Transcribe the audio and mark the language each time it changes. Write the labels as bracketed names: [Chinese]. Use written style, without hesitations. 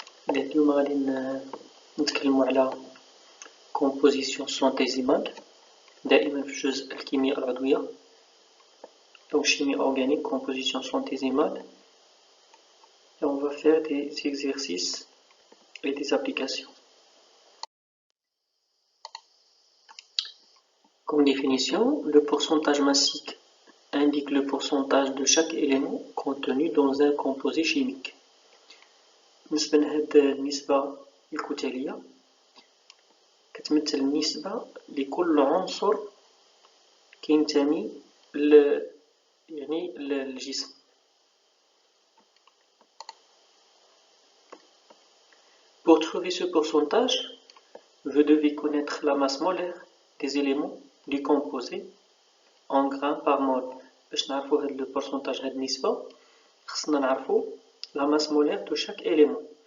[Arabic] اليوم غادي نتكلموا على composition centésimale دائما في جزء الكيمياء العضوية. [French] Donc chimie organique, composition centésimale. Et on va faire des exercices et des applications. Comme définition, le pourcentage massique indique le pourcentage de chaque élément contenu dans un composé chimique. [Arabic] بالنسبة لهاد النسبة الكتلية كتمثل النسبة لكل عنصر كينتمي للجسم. [French] Pour trouver ce pourcentage, vous devez connaître la masse molaire des éléments du composé en grammes par mol. [Arabic] باش نعرفو هاد le pourcentage هاد النسبة خصنا نعرفو [French] la masse molaire de chaque élément.